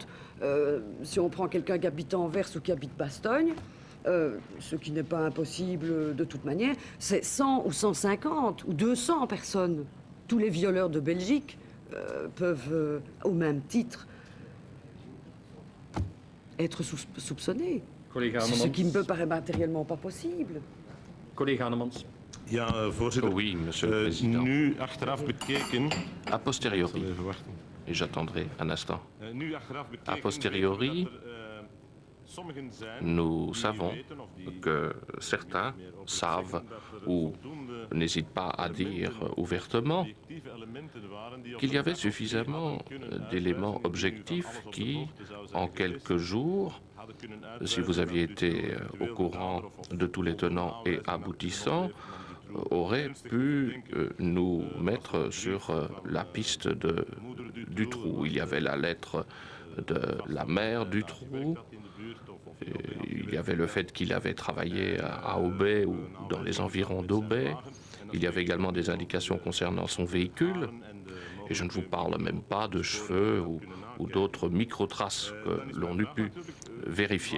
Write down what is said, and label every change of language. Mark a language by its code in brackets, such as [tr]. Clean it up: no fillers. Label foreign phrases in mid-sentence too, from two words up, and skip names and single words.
[fr] Si on prend quelqu'un qui habite à Anvers ou qui habite Bastogne, ce qui n'est pas impossible de toute manière, c'est 100 ou 150 ou 200 personnes. Tous les violeurs de Belgique peuvent, au même titre, être soupçonnés. [nl] Collega [fr] C'est ce [nl] Annemans. [fr] qui me paraît matériellement pas possible. [nl] Collega Annemans. Ja, voorzitter. [fr] Oui, monsieur le président. [nl] Nu achteraf bekeken. [fr] A posteriori, [nl] Even wachten. [fr] et j'attendrai un instant, [nl] Nu achteraf bekeken. [fr] a posteriori, [nl] dat sommigen zijn [fr] nous [nl] die [fr] savons [nl] weten of die [fr] que certains [nl] meer over [fr] savent [nl] zeggen dat er [fr] ou [nl] voldoende [fr] n'hésitent pas à dire ouvertement [nl] objectieve elementen waren die op [fr] qu'il y [nl] een [fr] avait [nl] dag of twee [fr] suffisamment [nl] hadden kunnen [fr] d'éléments [nl] uitwijzen, [fr] objectifs [nl] alles op de [fr] qui, [nl] hoogte zou zijn [fr] en [nl] geweest, [fr] quelques jours, [nl] hadden kunnen [fr] si vous [nl] uitwijzen [fr] aviez [nl] dat [fr] été [nl] dit [fr] au [nl] eventueel [fr] courant [nl] dader of [fr] de tous les tenants et [nl] aanwijzingen [fr] aboutissants, [nl] van die [fr] aurait pu nous mettre sur la piste du trou. Il y avait la lettre de la mère du trou, il y avait le fait qu'il avait travaillé à Aubais ou dans les environs d'Aubais, il y avait également des indications concernant son véhicule, et je ne vous parle même pas de cheveux ou d'autres micro-traces que l'on eût pu vérifier.